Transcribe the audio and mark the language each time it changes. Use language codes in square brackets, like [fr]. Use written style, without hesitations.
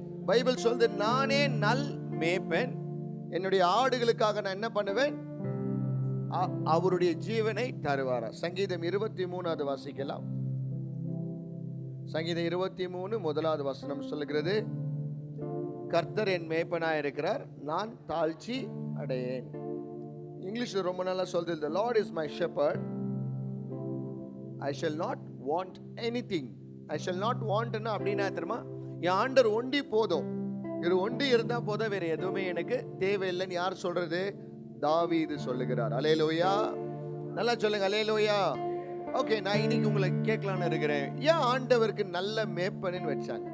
[ta] Bible சொல்லுது, நானே நல் மேய்ப்பன், என்னுடைய ஆடுகளுக்காக நான் என்ன பண்ணுவேன்? அவருடைய ஜீவனை தருவாரா. சங்கீதம் 23வது வாசிக்கலாம். சங்கீதம் 23 முதலாவது வசனம் சொல்லுகிறது, கர்த்தர் என் மேய்ப்பனாய் இருக்கிறார், நான் தாழ்ச்சி அடையேன். இங்கிலீஷ்ல ரொம்ப நல்லா சொல்லுது, [en] the Lord is my shepherd, I shall not want anything. I shall not want [ta] னா அப்படின்னா தெரியுமா, என் ஆண்டவர் ஒண்டி போதும், இது ஒண்டி இருந்தா போதும், வேற எதுவுமே எனக்கு தேவையில்லைன்னு யார் சொல்றது? தாவீது சொல்லுகிறார். அல்லேலூயா. நல்லா சொல்லுங்க, அல்லேலூயா. ஓகே, நான் இன்னைக்கு உங்களை கேட்கலான்னு இருக்கிறேன், ஏன் ஆண்டவருக்கு நல்ல மேய்ப்பன்னு வச்சாங்க?